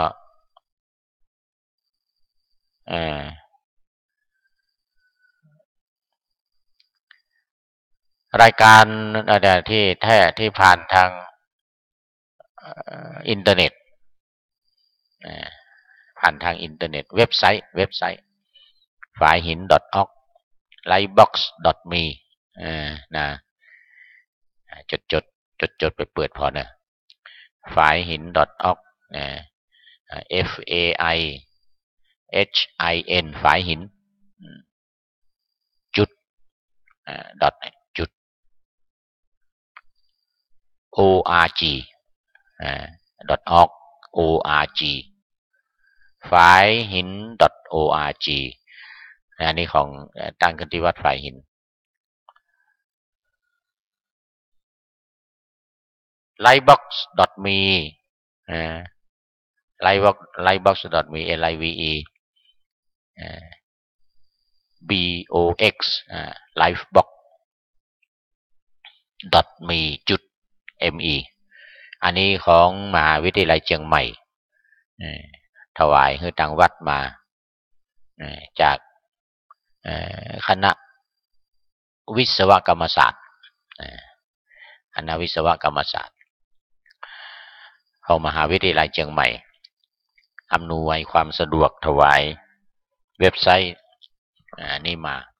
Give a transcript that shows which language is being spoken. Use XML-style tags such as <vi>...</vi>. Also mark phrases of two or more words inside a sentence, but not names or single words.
<th>รายการที่ผ่านทางอินเทอร์เน็ตผ่านทางอินเทอร์เน็ตเว็บไซต์ฝายหิน .org lightbox.me นะ จดไปเปิดพอนะฝายหิน .org นะ FAIHIN ฝายหินจุดจุด org .org ฝายหิน .org อันนี้ของตั้งขึ้นที่วัดฝายหิน lightbox.me lightbox.me livebox livebox.me .me อันนี้ของมหาวิทยาลัยเชีย งใหม่ถวายให้ทางวัดมาจากคณะวิศวกรรมศาสตร์คณะวิศวกรรมศาสตร์ของมหาวิทยาลัยเชียงใหม่อำนวยความสะดวกถวายเว็บไซต์นี่มา</th>